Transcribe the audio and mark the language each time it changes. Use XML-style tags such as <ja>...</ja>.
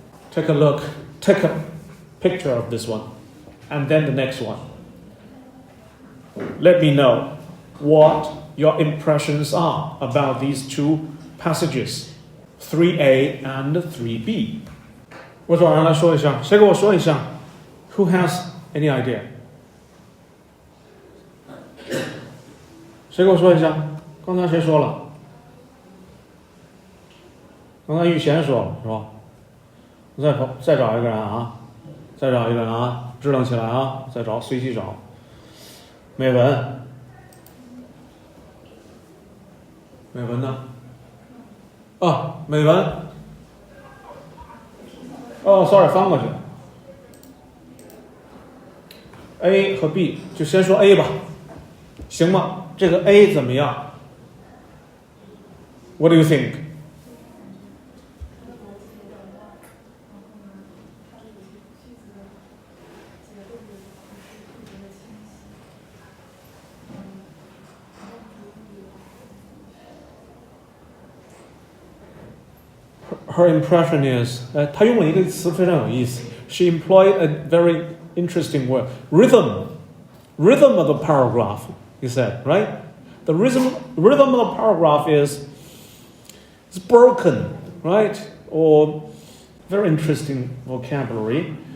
<en>Take a look, take a picture of this one, and then the next one. Let me know what your impressions are about these two passages, 3a and 3b.</en> <zh>我找人来说一下，谁给我说一下 ？</zh> <en>Who has any idea？</en> <zh>谁给我说一下？刚才谁说了？刚才玉贤说了，是吧？再找一个人啊，再找一个人啊，支棱起来啊，再找，随机找。美文，美文呢？啊，美文。哦 ，sorry， 翻过去。 A 和 B 就先说 A 吧，行吗？这个 A 怎么样 ？</zh> <en>What do you think？ Her impression is,</en> <zh>她用了一个词非常有意思。</zh> <en>She employed a very interesting word, rhythm of the paragraph. He said, right? The rhythm of the paragraph is it's broken, right? Or very interesting vocabulary.</en>